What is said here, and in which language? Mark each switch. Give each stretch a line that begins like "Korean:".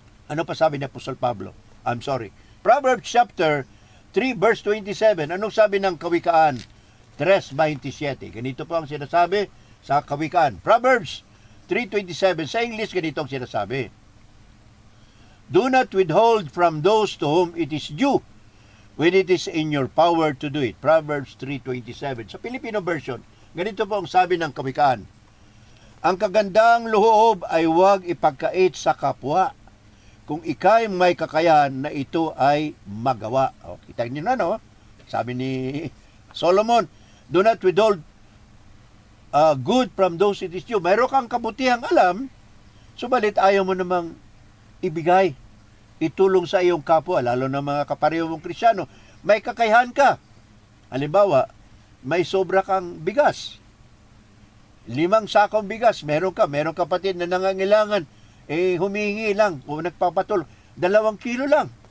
Filipino: Ano pa sabi ni Apostol Pablo? Proverbs chapter 3 verse 27. Anong sabi ng Kawikaan 3:27? Ganito po ang sinasabi sa Kawikaan. Proverbs 3:27. Sa English, ganito ang sinasabi.
English: Do not withhold from those to whom it is due when it is in your power to do it.
Filipino: Proverbs 3:27. Sa Filipino version, ganito po ang sabi ng Kawikaan. Ang kagandang loob ay huwag ipagkait sa kapwa kung ikay may kakayahan na ito ay magawa. Kita niyo na, no? Sabi ni
English: Solomon, do not withhold good from those it is due.
Filipino: Mayroon kang kabutihang alam, subalit ayaw mo namang ibigay, itulong sa iyong kapwa, lalo na mga kapareho mong Kristyano. May kakayahan ka. Halimbawa, may sobra kang bigas. 5 sakong bigas, meron kapatid na nangangailangan, humihingi lang, o nagpapatulong, 2 kilo lang.